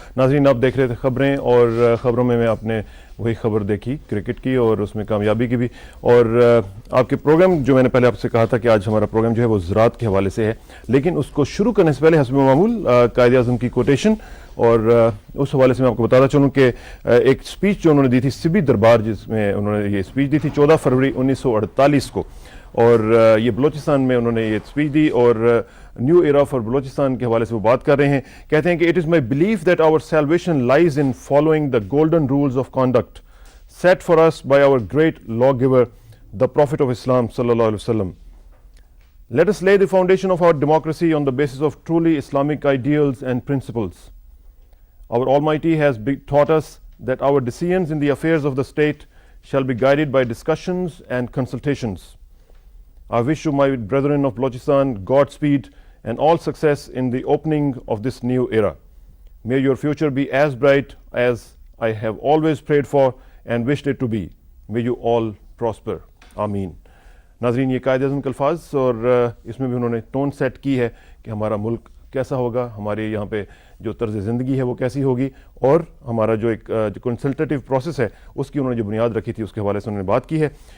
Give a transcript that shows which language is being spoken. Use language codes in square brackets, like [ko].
[ur] ناظرین آپ دیکھ رہے تھے خبریں, اور خبروں میں آپ نے وہی خبر دیکھی کرکٹ کی اور اس میں کامیابی کی بھی, اور آپ کے پروگرام جو میں نے پہلے آپ سے کہا تھا کہ آج ہمارا پروگرام جو ہے وہ زراعت کے حوالے سے ہے, لیکن اس کو شروع کرنے سے پہلے حسب معمول قائد اعظم کی کوٹیشن, اور اس حوالے سے میں آپ کو بتاتا چلوں کہ ایک سپیچ جو انہوں نے دی تھی سبی دربار, جس میں انہوں نے یہ سپیچ دی تھی 14 فروری 1948 کو, اور یہ بلوچستان میں انہوں نے یہ سپیچ دی, اور نیو ایرا فار بلوچستان کے حوالے سے وہ بات کر رہے ہیں. کہتے ہیں کہ [en] It is my belief that our salvation lies in following the golden rules of conduct set for us by our great lawgiver, the Prophet of Islam sallallahu alaihi wasallam. Let us lay the foundation of our democracy on the basis of truly Islamic ideals and principles. Our Almighty has taught us that our decisions in the affairs of the state shall be guided by discussions and consultations. I wish you, my brethren of Balochistan, Godspeed and all success in the opening of this new era. May your future be as bright as I have always prayed for and wished it to be. May you all prosper. آمین. [ur] ناظرین یہ قائد اعظم کے الفاظ, اور اس میں بھی انہوں نے ٹون سیٹ کی ہے کہ ہمارا ملک کیسا ہوگا, ہمارے یہاں پہ جو طرز زندگی ہے وہ کیسی ہوگی, اور ہمارا جو ایک کنسلٹیو پروسیس ہے اس کی انہوں نے جو بنیاد رکھی تھی اس کے حوالے سے انہوں نے بات کی ہے.